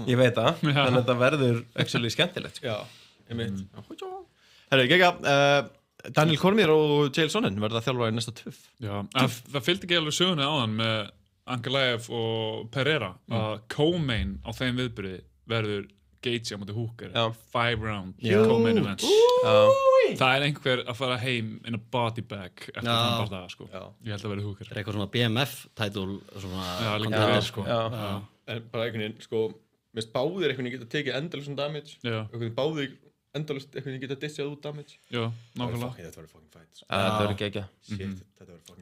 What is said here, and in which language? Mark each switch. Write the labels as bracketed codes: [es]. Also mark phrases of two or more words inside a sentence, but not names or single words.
[is] Ég veit það, þannig að þetta verður actually skemmtilegt, sko. Já, ég veit. Herru, Gegja, Daniel Cormier og Chael Sonnen verða þjálfari næsta tuff. Já, það fylgdi ekki alveg sögunni áðan með Ankalaev og Pereira að co-main á þeim viðburði verður Gaethje á móti Hooker [en] 5 round co-main events. [is] Það er einhver að fara heim [en] in a body bag [is] eftir þann bardaga, sko. Ég held að verði Hooker. Það er eitthvað svona BMF-tætul svona sko. En bara einhvern veginn, sko, minnst báðir einhvern veginn geta tekið endalust damage, einhvern veginn báðir endalust einhvern veginn geta dissjað út damage. Já, nákvæmlega. Þetta verður [en] fucking fight. [is] Þetta verður geggjað.